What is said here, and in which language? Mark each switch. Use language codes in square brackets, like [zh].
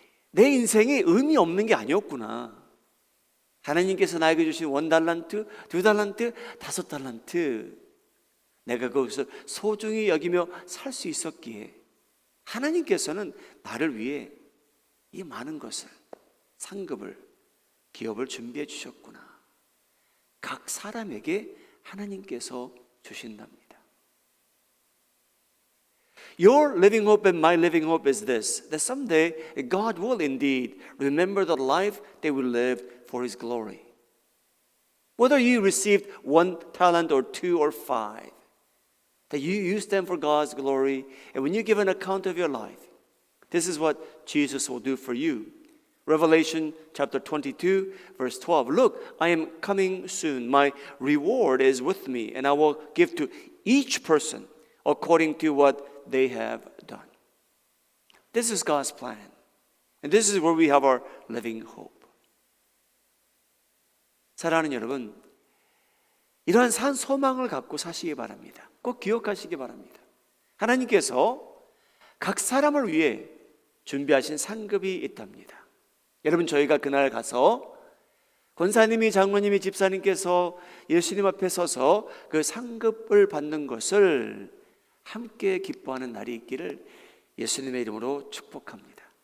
[ko] 내 인생이 의미 없는 게 아니었구나. 하나님께서 나에게 주신 1달란트, 2달란트, 5달란트, 내가 거기서 소중히 여기며 살 수 있었기에 하나님께서는 나를 위해 이 많은 것을, 상급을, 기업을 준비해 주셨구나. 각 사람에게 하나님께서 주신답니다. [en] Your living hope and my living hope is this, that someday God will indeed remember the life that we lived for His glory. Whether you received 1 talent or 2 or 5, that you use them for God's glory, and when you give an account of your life, this is what Jesus will do for you. Revelation chapter 22, verse 12. Look, I am coming soon. My reward is with me, and I will give to each person according to what they have done. This is God's plan. And this is where we have our living hope. [ko] 사랑하는 여러분, 이러한 산 소망을 갖고 사시기 바랍니다. 꼭 기억하시기 바랍니다. 하나님께서 각 사람을 위해 준비하신 상급이 있답니다. 여러분, 저희가 그날 가서 권사님이, 장로님이, 집사님께서 예수님 앞에 서서 그 상급을 받는 것을 함께 기뻐하는 날이 있기를 예수님의 이름으로 축복합니다.